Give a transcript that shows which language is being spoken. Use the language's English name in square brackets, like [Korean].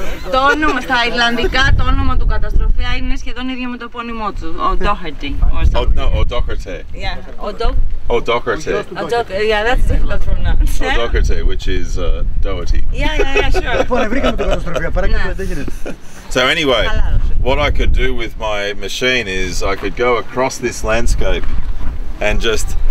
[Greek] Το όνομα στα Ιρλανδικά, το όνομα του καταστροφέα είναι σχεδόν ίδιο με το επώνυμό του, ο Doherty. [English] No, O'Doherty. Yeah, O'Doherty. Yeah, that's difficult to pronounce. O'Doherty, which is Doherty. Yeah, sure. [Greek] Λοιπόν, βρήκαμε τον καταστροφέα, παρακαλώ, δεν γίνεται. [English] So anyway, what I could do with my machine is I could go across this landscape and just...